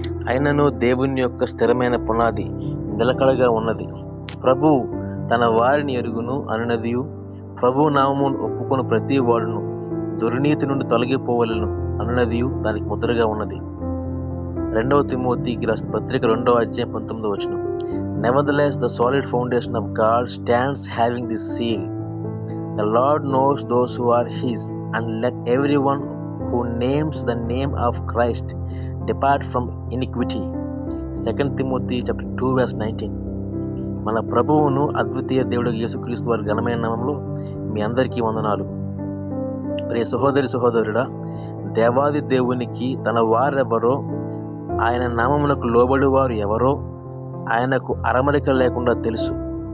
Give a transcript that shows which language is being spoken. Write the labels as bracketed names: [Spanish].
[Telugu] అయినను దేవుని యొక్క స్థిరమైన పునాది నిలకడగా ఉన్నది. ప్రభువు తన వారిని ఎరుగును అనునదియు, ప్రభువు నామమును ఒప్పుకొని ప్రతి వాడును దుర్నీతి నుండి తొలగిపోవలను అనునదియు దానికి ముద్రగా ఉన్నది. 2 తిమోతికి రాసిన పత్రిక 2వ అధ్యాయం 19వ వచనం. [English] Nevertheless, the solid foundation of God stands, having this seal. The Lord knows those who are His, and let everyone who names the name of Christ depart from iniquity. 2 Timothy chapter 2 verse 19. [Telugu] మన ప్రభువును అద్వితీయ దేవుడు యేసుక్రీస్తు వారి ఘనమైన నామములో మీ అందరికీ వందనాలు. ప్రియ సహోదరుడా, దేవాది దేవునికి తన వారెవరో, ఆయన నామమునకు లోబడి వారు ఎవరో ఆయనకు అరమరిక లేకుండా తెలుసు.